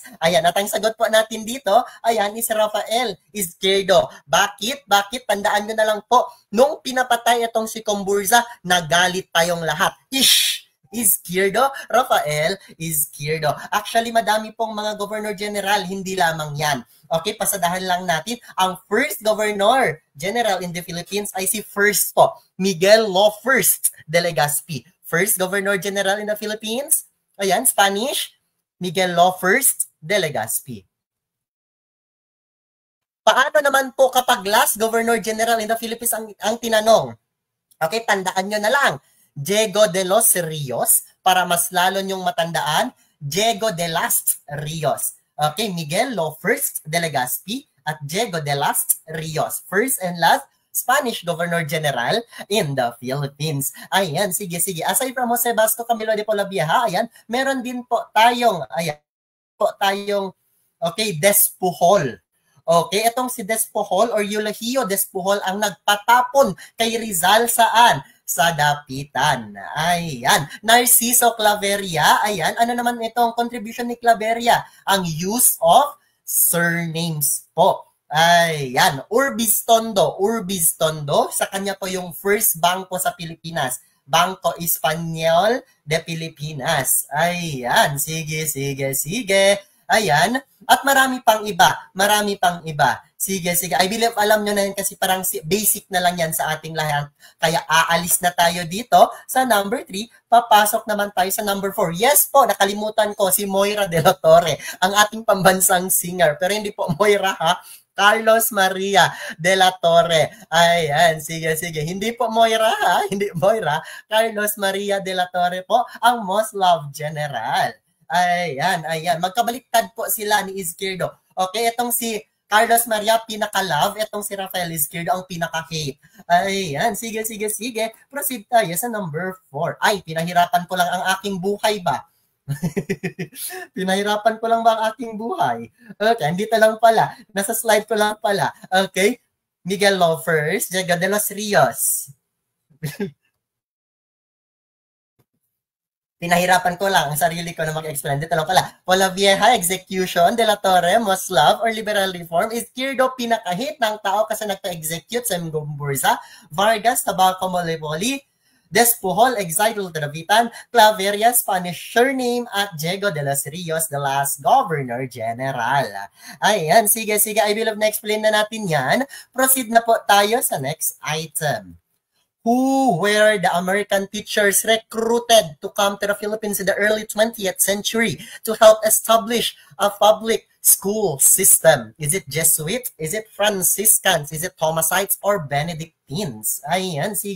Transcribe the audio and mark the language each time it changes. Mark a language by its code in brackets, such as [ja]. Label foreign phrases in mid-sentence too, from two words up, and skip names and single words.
[tl] Ayan, at ang sagot po natin dito, ayan, is Rafael Izquierdo. Bakit? Bakit? Tandaan nyo na lang po, nung pinapatay itong si Comburza, nagalit tayong lahat. Izquierdo, Rafael Izquierdo. Actually, madami pong mga [en] Governor General, [tl] hindi lamang yan. Okay, pasadahan lang natin. Ang [en] first Governor General in the Philippines [tl] ay si first po, Miguel Lo First de Legazpi. [en] First Governor General in the Philippines, ayan, Spanish, Miguel Lo First de Legazpi. [tl] Paano naman po kapag [en] last Governor General in the Philippines [tl] ang tinanong? Okay, tandaan nyo na lang. Diego de los Rios, para mas lalo nyong matandaan, Diego de las Rios. Okay, Miguel Lo First de Legazpi at Diego de las Rios. [en] First and last Spanish Governor General in the Philippines. [tl] Ayan, sige. [en] Aside from [tl] Jose Basco Camilo de Polavieja, ayan, meron din po tayong, okay, Despujol. Okay, itong si Despujol or Eulogio Despujol ang nagpatapon kay Rizal saan? Sa Dapitan. Ayan. Narciso Claveria. Ayan. Ano naman itong contribution ni Claveria? Ang [en] use of surnames [tl] po. Ayan. Urbis Tondo. Sa kanya po yung first bangko sa Pilipinas. Bangko Espanyol de Pilipinas. Ayan. Sige. Ayan. At marami pang iba. Sige. [en] I believe [tl] alam nyo na yan kasi parang basic na lang yan sa ating lahat. Kaya aalis na tayo dito sa number 3. Papasok naman tayo sa number 4. Yes po, nakalimutan ko si Moira de la Torre, ang ating pambansang singer. Pero hindi po Moira ha. Carlos Maria de la Torre. Ayan, sige. Hindi po Moira ha. Hindi Moira. Carlos Maria de la Torre po, ang [en] most loved general. [tl] Ayan. Magkabaliktad po sila ni Izquierdo. Okay, itong si Carlos Maria pinaka-love, itong si Rafael Izquierdo ang pinaka-hate. Ayan, sige. Proceed tayo sa number 4. Ay, pinahirapan ko lang ang aking buhay ba? Pinahirapan ko lang ba ang aking buhay? Okay, dito lang pala. Nasa slide ko lang pala. Okay, Miguel Lo First, Diego de los Rios. Pinahirapan ko lang ang sarili ko na mag-explain. Dito lang pala. Polavieja, execution, De La Torre, [en] most love or liberal reform, [tl] Izquierdo, pinakahit ng tao kasi nagpa-execute sa Gomburza, Vargas, Tabaco, Molipoli, Despujol, [en] exiled to Dapitan, Claveria, Spanish surname, at Diego de los Rios, the last Governor General. [tl] Ayan, sige. [en] I believe [tl] na-explain na natin yan. Proceed na po tayo sa [en] next item. Who were the American teachers recruited to come to the Philippines in the early 20th century to help establish a public school system? Is it Jesuit? Is it Franciscans? Is it Thomasites or Benedictines? [tl] Ayan, sige.